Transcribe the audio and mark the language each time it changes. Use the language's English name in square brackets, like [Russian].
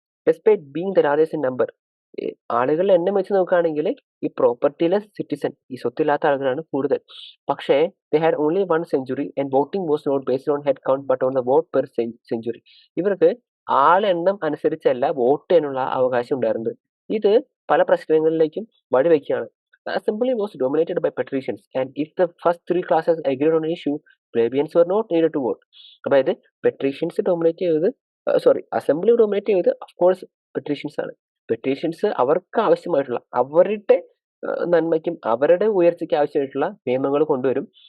[English] despite being the largest in number, [Malayalam] ആളുകളുടെ എണ്ണം വെച്ച് നോക്കുകയാണെങ്കിൽ ഈ പ്രോപ്പർട്ടിയിലെ സിറ്റിസൺ, ഈ സ്വത്തില്ലാത്ത ആളുകളാണ് കൂടുതൽ. [English] പക്ഷേ they had only 1 century and voting was not based on head count but on the vote per century. [Malayalam] ഇവർക്ക് ആളെണ്ണം അനുസരിച്ചല്ല വോട്ട് ചെയ്യാനുള്ള അവകാശം ഉണ്ടായിരുന്നത്. ഇത് പല പ്രശ്നങ്ങളിലേക്കും വഴിവെക്കുകയാണ്. [English] The assembly was dominated by patricians, and if the first 3 classes agreed on an issue, plebeians were not needed to vote. [Malayalam] അതായത് patricians dominate ചെയ്തത്, assembly dominate ചെയ്തത് of course patricians ആണ്. പെറ്റീഷൻസ് അവർക്ക് ആവശ്യമായിട്ടുള്ള, അവരുടെ നന്മയ്ക്കും അവരുടെ ഉയർച്ചയ്ക്ക് ആവശ്യമായിട്ടുള്ള നിയമങ്ങൾ കൊണ്ടുവരും.